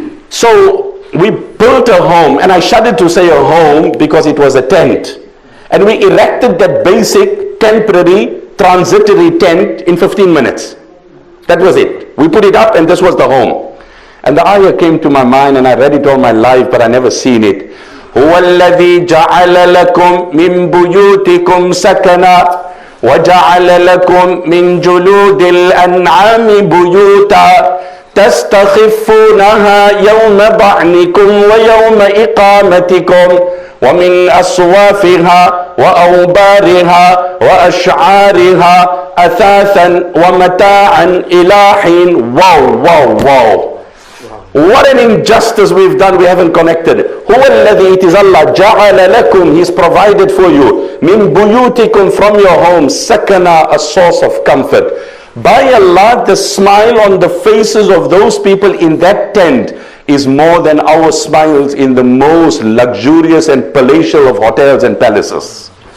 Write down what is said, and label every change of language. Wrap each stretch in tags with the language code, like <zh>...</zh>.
<en>So we built a home, and I shudder to say a home because it was a tent. And we erected that basic, temporary, transitory tent in 15 minutes. That was it. We put it up, and this was the home. And the ayah came to my mind, and I read it all my life, but I never seen it.</en> <ar>هُوَ الَّذِي جَعَلَ لَكُم مِّن بُيُوتِكُمْ سَكَنًا وَجَعَلَ لَكُم مِّن جُلُودِ الْأَنْعَامِ بُيُوتًا تستخفونها يوم ضعنكم ويوم إقامتكم ومن أصوافها وأوبارها وأشعارها أثاثا ومتاعا إلى حين.</ar> <en>Wow. What an injustice we've done. We haven't connected.</en> <ar>هو الذي,</ar> <en>it is Allah,</en> <ar>جعل لكم,</ar> <en>He's provided for you,</en> <ar>من بيوتكم,</ar> <en>from your home, sakana, a source of comfort. By Allah, the smile on the faces of those people in that tent is more than our smiles in the most luxurious and palatial of hotels and palaces.</en>